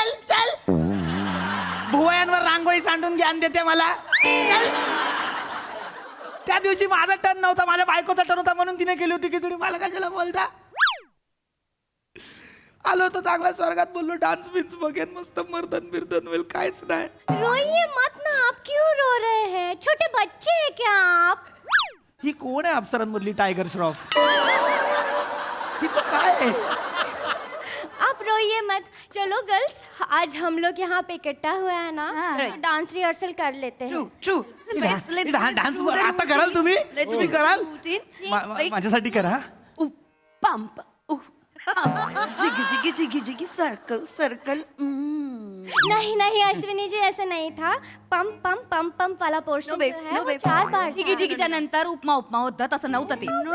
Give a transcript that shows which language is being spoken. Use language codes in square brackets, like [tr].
[mr] चल भुवयांवर रांगोळी सांडून ज्ञान देते मला. चल. त्या दिवशी माझा टर्न नव्हता, माझ्या बायकोचा टर्न होता म्हणून तिने केली होती की तुम्ही मला कशाला बोलता? आलो तो चांगला स्वर्गात, बोललो डान्स बिन्स बघेन, मस्त मर्दन बिर्दन होईल. काहीच नाही. [hi] रोइए मत ना, आप क्यों रो रहे हैं? छोटे बच्चे हैं क्या आप? [mr] ही कोण आहे अप्सरांमधली टायगर श्रॉफ? हिचं काय आहे? [hi] आप रोइए मत. चलो गर्ल्स, आज हम लोग यहाँ पे इकट्ठा हुआ है ना, तो डांस रिहर्सल कर लेते हैं. [en] True. [mr] डान्स आता कराल तुम्ही? तुम्ही कराल? माझ्यासाठी करा. [en] Pump jiggy jiggy jiggy circle. [hi] नहीं नहीं अश्विनी जी, ऐसे नहीं था. पंप पंप पंप पंप वाला पोर्शन जो है वो 4 बार. [mr] जिगी जिगीच्या नंतर उपमा होतं, तसं नव्हतं ते.